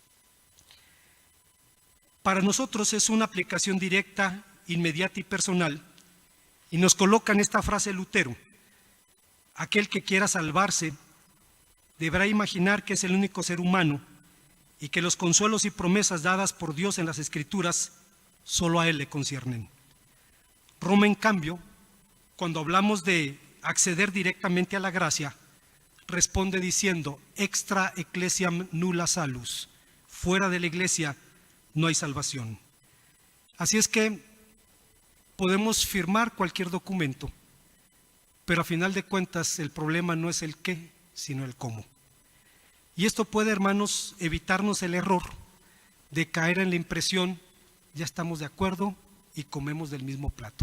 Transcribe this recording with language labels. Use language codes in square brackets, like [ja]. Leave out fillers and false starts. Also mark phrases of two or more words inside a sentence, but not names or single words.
[es] Para nosotros es una aplicación directa, inmediata y personal, y nos coloca en esta frase Lutero: aquel que quiera salvarse deberá imaginar que es el único ser humano y que los consuelos y promesas dadas por Dios en las Escrituras solo a Él le conciernen. Roma, en cambio, cuando hablamos de acceder directamente a la gracia, responde diciendo: [la] extra ecclesiam nulla salus, [es] fuera de la iglesia no hay salvación. Así es que podemos firmar cualquier documento, pero a final de cuentas el problema no es el qué, sino el cómo. Y esto puede, hermanos, evitarnos el error de caer en la impresión, ya estamos de acuerdo y comemos del mismo plato.